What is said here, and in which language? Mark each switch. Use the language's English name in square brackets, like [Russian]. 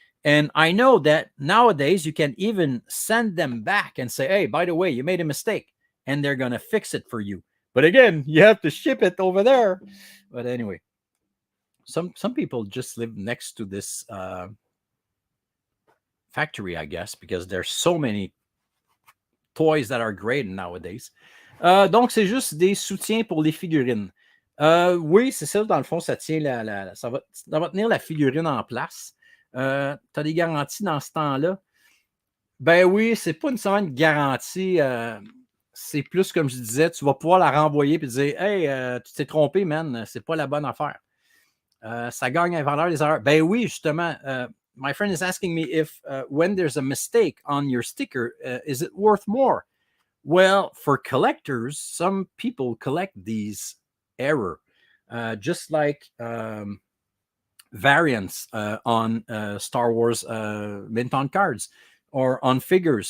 [English] And I know that nowadays you can even send them back and say, hey, by the way, you made a mistake, and they're going to fix it for you. But again, you have to ship it over there. But anyway, some people just live next to this factory, I guess, because there's so many toys that are graded nowadays. [French] Donc, c'est juste des soutiens pour les figurines. Oui, c'est ça, dans le fond, ça tient ça va tenir la figurine en place. Tu as des garanties dans ce temps-là? Ben oui, c'est pas nécessairement une garantie. C'est plus comme je disais, tu vas pouvoir la renvoyer et dire hey, tu t'es trompé, man, c'est pas la bonne affaire. Ça gagne en valeur des erreurs. Ben oui, justement. [English] My friend is asking me if when there's a mistake on your sticker, is it worth more? Well, for collectors, some people collect these error, just like variants on Star Wars mint on cards or on figures.